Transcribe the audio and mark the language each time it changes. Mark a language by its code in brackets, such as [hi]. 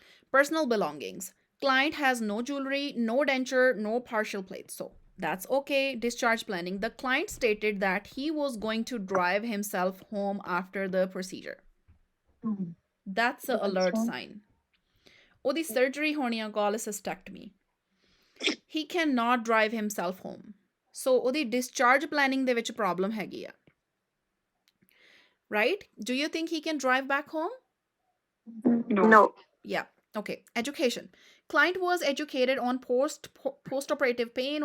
[en] personal belongings, client has no jewelry, no denture, no partial plates, so that's okay। discharge planning, the client stated that he was going to drive himself home after the procedure। that's an alert sign। [pa] ਉਹਦੀ surgery ਹੋਣੀ ਆ [en] cholecystectomy, he cannot drive himself home। [pa] so ਉਹਦੀ discharge planning ਦੇ ਵਿੱਚ problem ਹੈਗੀ ਆ। [en] right, do you think he can drive back home? No। yeah okay education, client was educated on postoperative pain।